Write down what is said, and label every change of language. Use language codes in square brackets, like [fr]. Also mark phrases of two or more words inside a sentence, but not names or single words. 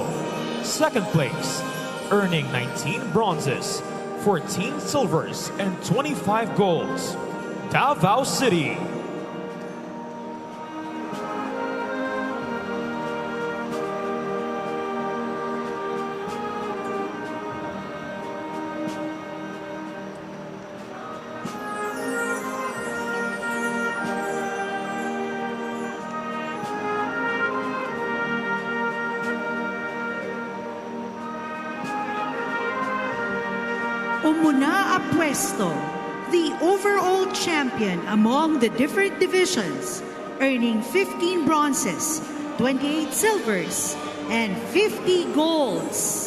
[en] Second place, earning 19 bronzes, 14 silvers, and 25 golds. Davao City. [ilo] Umuna a pwesto, [en] the overall champion among the different divisions, earning 15 bronzes, 28 silvers, and 50 golds.